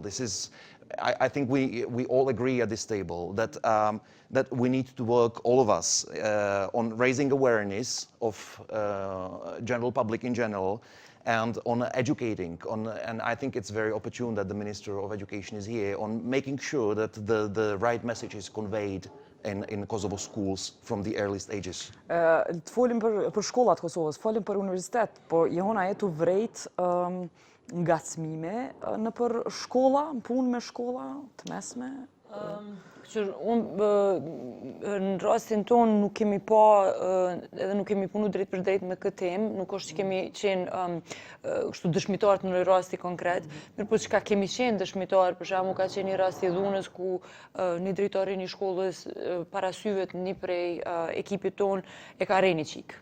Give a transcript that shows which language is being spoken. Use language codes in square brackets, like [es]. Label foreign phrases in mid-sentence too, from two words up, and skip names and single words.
[en] This is, I think we all agree at this table that that we need to work, all of us, on raising awareness of general public in general, and on educating, and I think it's very opportune that the Minister of Education is here, on making sure that the right message is conveyed in Kosovo schools from the earliest ages. [sq] Të folim për shkollat Kosovës, folim për universitet, po jehona e të vrejt ngacmime në për shkolla, në punë me shkolla, të mesme? Në rastin tonë nuk kemi pa, edhe nuk kemi punu drejt për drejt me këtë temë, nuk është që kemi qenë kështu dëshmitar të në rasti konkret, mirë po që ka kemi qenë dëshmitar, për shembull ka qenë një rast i dhunës ku një drejtori një shkollës para syve të një prej ekipit tonë e ka rejnë qikë.